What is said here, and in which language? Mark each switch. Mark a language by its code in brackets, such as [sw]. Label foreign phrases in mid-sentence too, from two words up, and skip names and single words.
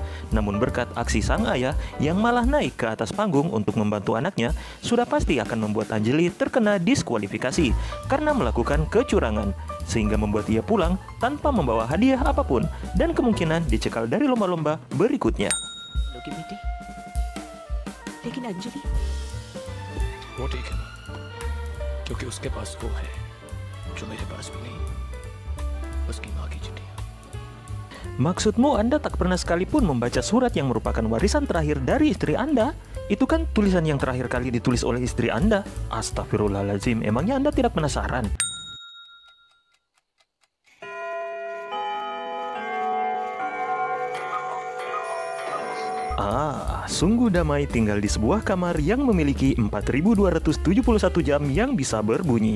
[id] Namun berkat aksi sang ayah yang malah naik ke atas panggung untuk membantu anaknya, sudah pasti akan membuat Anjali terkena diskualifikasi karena melakukan kecurangan, sehingga membuat ia pulang tanpa membawa hadiah apapun dan kemungkinan dicekal dari lomba-lomba berikutnya. [hi] लोगे बेटी, लेकिन अंजलि वो ठीक है ना, क्योंकि उसके पास वो है जो मेरे पास भी नहीं, उसकी माँ की चिट्ठियाँ। [id] Maksudmu Anda tak pernah sekalipun membaca surat yang merupakan warisan terakhir dari istri Anda? Itu kan tulisan yang terakhir kali ditulis oleh istri Anda. Astagfirullahaladzim, emangnya Anda tidak penasaran? Sungguh damai tinggal di sebuah kamar yang memiliki 4.271 jam yang bisa berbunyi.